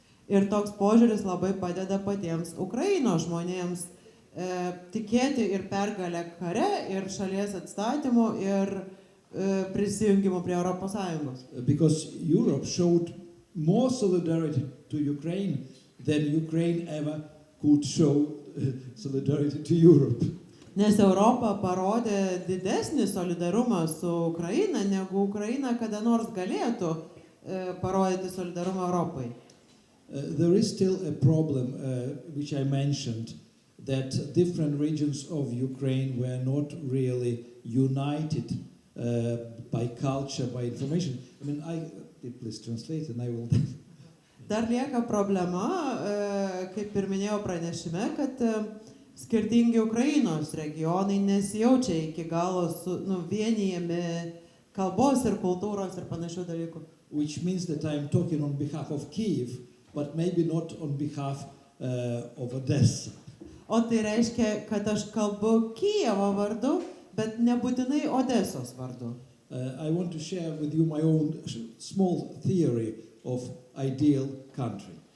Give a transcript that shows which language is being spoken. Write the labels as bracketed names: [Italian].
[Lithuanian] Ir toks požiūris labai padeda patiems Ukrainos žmonėms tikėti ir pergalę kare, ir šalies atstatymu, ir prisijungimu prie Europos Sąjungos. [English] Because Europe showed more solidarity to Ukraine than Ukraine ever could show solidarity to Europe. [Lithuanian] Nes Europa parodė didesnį solidarumą su Ukraina, negu Ukraina kada nors galėtų parodyti solidarumą Europai. [English] There is still a problem, which I mentioned, that different regions of Ukraine were not really united by culture, by information. I mean, please translate and I will... [Lithuanian] Dar lieka problema, kaip ir minėjau pranešime, kad skirtingi Ukrainos regionai nesijaučia iki galo vienijami kalbos ir kultūros ir panašių dalykų. [English] Which means that I am talking on behalf of Kyiv, but maybe not on behalf of Odessa. [Lithuanian] O tai reiškia, kad aš kalbu Kijevo vardu, bet nebūtinai Odesos vardu. [English] I want to share with you my own small theory of ideal country.